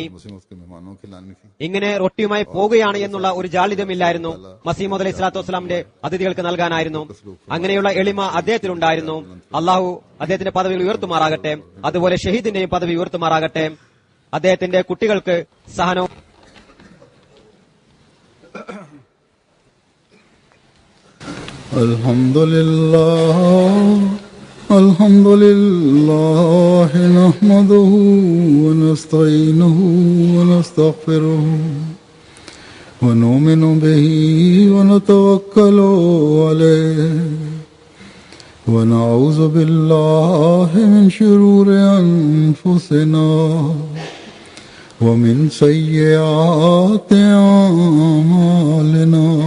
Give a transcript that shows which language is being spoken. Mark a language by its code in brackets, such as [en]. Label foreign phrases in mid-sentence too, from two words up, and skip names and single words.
[ml] ഇങ്ങനെ റൊട്ടിയുമായി പോകുകയാണ് എന്നുള്ള ഒരു ജാളിതമില്ലായിരുന്നു. മസീഹ് മൗഊദ് [ar] عليه الصلاة والسلام [ml] അതിഥികൾക്ക് നൽകാനായിരുന്നു. അങ്ങനെയുള്ള എളിമ അദ്ദേഹത്തിനുണ്ടായിരുന്നു. അള്ളാഹു അദ്ദേഹത്തിന്റെ പദവികൾ ഉയർത്തുമാറാകട്ടെ. അതുപോലെ ഷഹീദിന്റെയും പദവി ഉയർത്തുമാറാകട്ടെ. അദ്ദേഹത്തിന്റെ കുട്ടികൾക്ക് സഹനവും [ar] الحمد لله نحمده ونستعينه و نستغفره ونؤمن به ونتوكل عليه ونعوذ بالله من شرور أنفسنا ومن سيئات أعمالنا.